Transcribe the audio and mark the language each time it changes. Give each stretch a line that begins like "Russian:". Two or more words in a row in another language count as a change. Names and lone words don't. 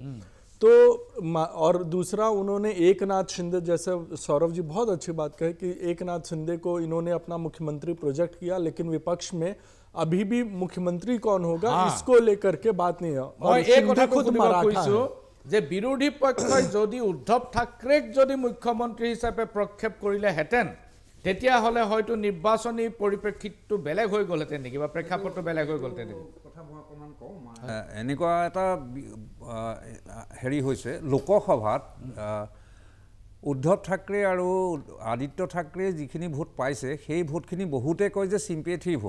Hindi: तो और दूसरा, उन्होंने एकनाथ शिंदे, जैसे सौरभ जी बहुत अच्छी बात कही कि एकनाथ शिंदे को इन्होंने अपना मुख्यमंत्री प्रोजेक्ट किया, लेकिन विपक्ष में अभी भी मुख्यमंत्री कौन होगा इसको लेकर के बात नहीं है। और शिंदे खुद मराठा है।
Assamese: যে বিৰোধী পক্ষই যদি উদ্ধৱ ঠাকৰেক যদি মুখ্যমন্ত্ৰী হিচাপে প্ৰক্ষেপ কৰিলেহেঁতেন তেতিয়াহ'লে হয়তো নিৰ্বাচনী পৰিপ্ৰেক্ষিতটো বেলেগ হৈ গ'লহেঁতেন নেকি, বা প্ৰেক্ষাপটটো বেলেগ হৈ গ'লহেঁতেন নেকি? এনেকুৱা এটা হেৰি হৈছে লোকসভাত উদ্ধৱ ঠাকৰে আৰু আদিত্য ঠাকৰে যিখিনি ভোট পাইছে সেই ভোটখিনি বহুতে কয় যে চিম্পেথিৰ ভোট।